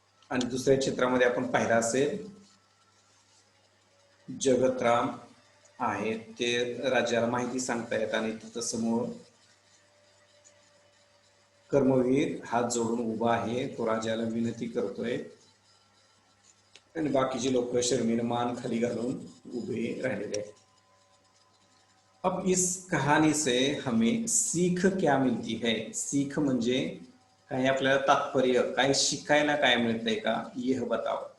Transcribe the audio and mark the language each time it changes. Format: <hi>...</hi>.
<mr>आणि दुसऱ्या चित्रामध्ये आपण पाहिलं असेल, जगतराम आहेत, ते राजाला माहिती सांगतायत आणि तिथं समोर कर्मवीर हात जोडून उभा आहे, तो राजाला विनंती करतोय आणि बाकीचे लोक शर्मीनं मान खाली घालून उभे राहिलेले आहेत.</mr> <hi>अब इस कहानी से हमें सीख क्या मिलती है?</hi> <mr>सीख म्हणजे काही आपल्याला तात्पर्य, काही शिकायला काय मिळतंय का,</mr> <hi>यह बताओ.</hi>